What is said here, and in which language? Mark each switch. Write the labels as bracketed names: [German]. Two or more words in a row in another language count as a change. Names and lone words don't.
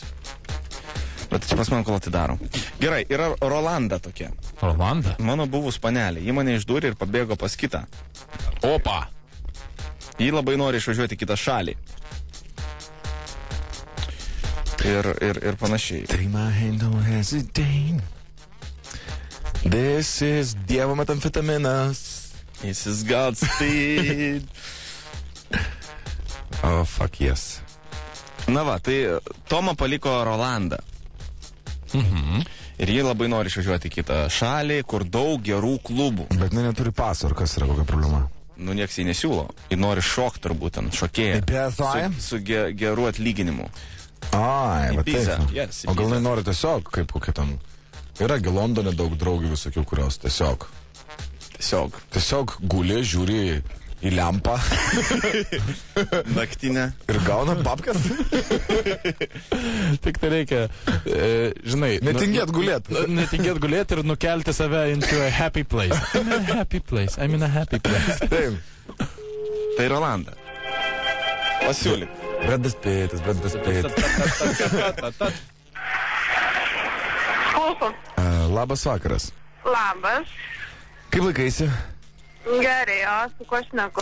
[Lithuanian] Bet čia pas man kol atidaro. Gerai, yra Rolanda tokia. Rolanda? Mano buvus panelė. Ji mane išdūrė ir pabėgo pas kitą. Opa! Ji labai nori išvažiuoti į kitą šalį. Ir panašiai. [English] Take my hand, don't hesitate. This is [Lithuanian] Dievo metamfetaminas. [English] This is God's speed. Oh, fuck yes. [Lithuanian] Na va, tai Toma paliko Rolandą. Ir jie labai nori išvažiuoti į kitą šalį, kur daug gerų klubų. Bet neturi paso, ar kas yra kokia problema? Nu, nieks jį nesiūlo. Jie nori šokti turbūt, šokėją. Su geru atlyginimu. Ai, va taip. [English] Yes, [Lithuanian] o gal nori tiesiog, kaip kokia tam... Yragi Londone daug draugių visokių, kurios tiesiog guli, žiūri į lempą. Naktinę. Ir gauna babkas. Tik tai reikia, žinai... Netingėt gulėt. Netingėt gulėt ir nukelti save [English] into a happy place. I'm in a happy place. I'm in a happy place. [Lithuanian] Taip. Tai Rolanda. Pasiūlyk. Bredas Pėtis. Klausom. Labas vakaras. Labas. Kaip laikaisi? Gerai, o su kuo šneku?